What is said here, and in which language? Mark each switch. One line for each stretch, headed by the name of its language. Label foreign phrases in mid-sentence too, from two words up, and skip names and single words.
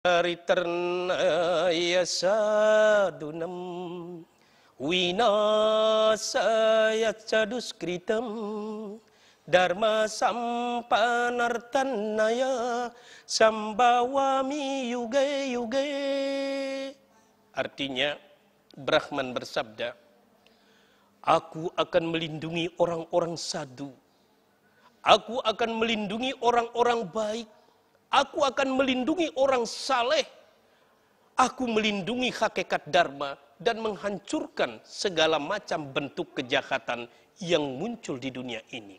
Sanskrit: Riternaya sadunam winasaya caduskritam dharma sampanartanaya sambawami yuge yuge.
Indonesian: Artinya Brahman bersabda, aku akan melindungi orang-orang sadhu, aku akan melindungi orang-orang baik, aku akan melindungi orang saleh, aku melindungi hakikat dharma dan menghancurkan segala macam bentuk kejahatan yang muncul di dunia ini.